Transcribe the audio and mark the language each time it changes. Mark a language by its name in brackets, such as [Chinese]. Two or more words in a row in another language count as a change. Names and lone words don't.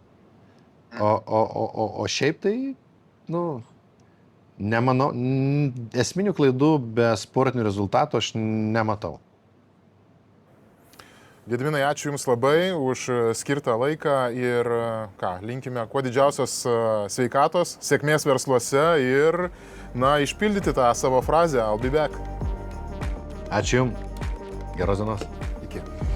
[Lithuanian] O šiaip tai, nemanau, esminių klaidų be sportinių rezultatų aš nematau. Gediminai, ačiū Jums labai už skirtą laiką ir linkime kuo didžiausios sveikatos, sėkmės versluose ir, išpildyti tą savo frazę [English] I'll be back. [Lithuanian] Ačiū Jums. Geros dienos. Iki.